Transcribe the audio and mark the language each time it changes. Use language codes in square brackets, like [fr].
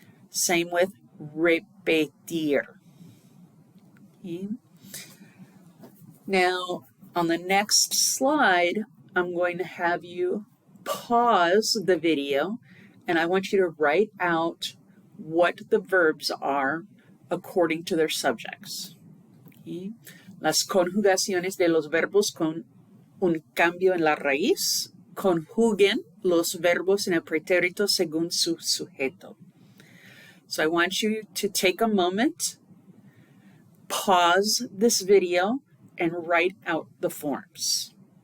[en] Same with repetir. Okay. Now, on the next slide, I'm going to have you pause the video, and I want you to write out what the verbs are according to their subjects. Okay. [es] Las conjugaciones de los verbos con un cambio en la raíz conjuguen los verbos en el pretérito según su sujeto. [en] So I want you to take a moment, pause this video, and write out the forms.